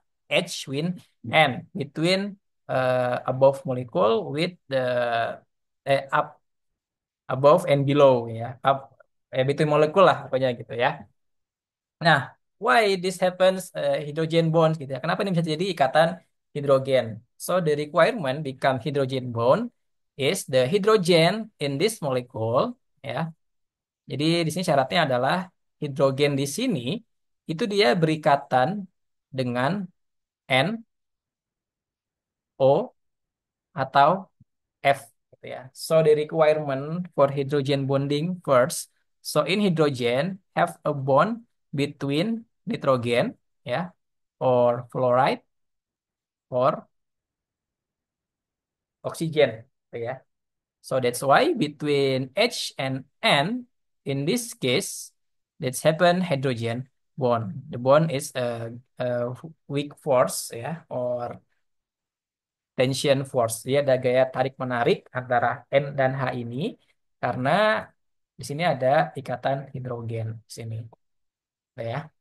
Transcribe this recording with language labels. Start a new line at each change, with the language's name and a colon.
English: H with N between above molecule with the up above and below ya up between
Indonesian: molekul lah pokoknya gitu ya.
English: Nah, why this happens hydrogen bonds gitu ya.
Indonesian: Kenapa ini bisa jadi ikatan hidrogen?
English: So the requirement become hydrogen bond is the hydrogen in this molecule ya.
Indonesian: Jadi di sini syaratnya adalah hidrogen di sini itu dia berikatan dengan N, O atau F gitu ya.
English: So the requirement for hydrogen bonding first. So in hydrogen have a bond between nitrogen ya or fluoride or oxygen gitu ya. So that's why between H and N in this case that's happen hydrogen bond. The bond is a weak force ya or tension force.
Indonesian: Dia ada gaya tarik menarik antara N dan H ini karena di sini ada ikatan hidrogen di sini. Nah, ya.